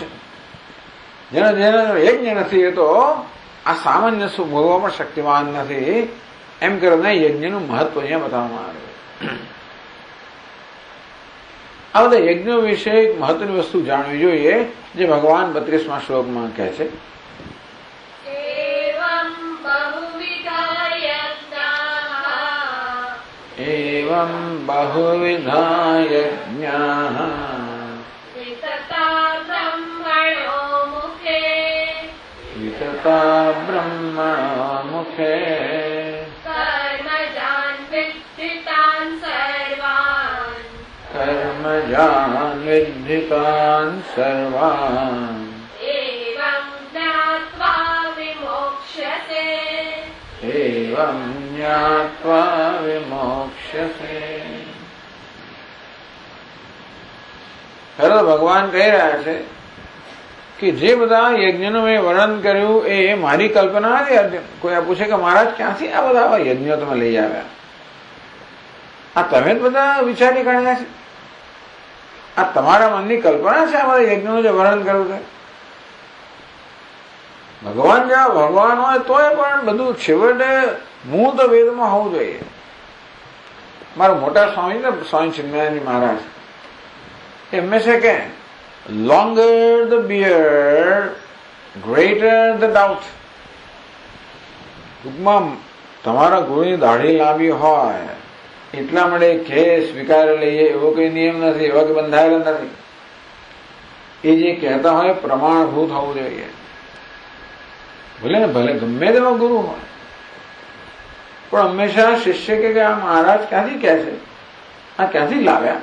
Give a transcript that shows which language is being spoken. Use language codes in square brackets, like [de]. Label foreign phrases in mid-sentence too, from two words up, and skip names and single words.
[gu] જેના યજ્ઞ નથી એ તો આ સામાન્ય સુખ ભોગવવા પણ શક્તિમાન નથી. એમ કરીને યજ્ઞનું મહત્વ અહીંયા બતાવવામાં આવ્યું. આ બધા યજ્ઞો વિશે એક મહત્વની વસ્તુ જાણવી જોઈએ, જે ભગવાન 32મા શ્લોકમાં કહે છે. [sa] एवं बहुविधा यज्ञाः वितता ब्रह्मणो मुखे कर्मजान् विद्धितान् सर्वान् एवं ज्ञात्वा विमोक्ष्यसे. [gu] ભગવાન કહી રહ્યા છે કે જે બધા યજ્ઞનું મેં વર્ણન કર્યું એ મારી કલ્પના નથી. અર્જુન કોઈ પૂછે કે મહારાજ ક્યાંથી આ બધા યજ્ઞો તમે લઈ આવ્યા? આ તમે જ બધા વિચારી કાઢ્યા છે? આ તમારા મનની કલ્પના છે? આ બધા યજ્ઞનું જે વર્ણન કર્યું છે? ભગવાન જેવા ભગવાન હોય તોય પણ બધું છેવટે મૂળ તો વેદમાં હોવું જોઈએ. મારા મોટા સ્વામી ને સ્વામી ચિન્મયાનંદ મહારાજ એ હંમેશા કે [en] longer the beard, greater the doubt. [gu] ટૂંકમાં તમારા ગુરુની દાઢી લાંબી હોય એટલા માટે કેસ સ્વીકારી લઈએ એવો કોઈ નિયમ નથી, એવા કે બંધાયેલા નથી. એ જે કહેતા હોય પ્રમાણભૂત હોવું જોઈએ. ભલે ને ભલે ગમે તેનો ગુરુ હોય, પણ હંમેશા શિષ્ય કે આ મહારાજ ક્યાંથી કહે છે, આ ક્યાંથી લાવ્યા?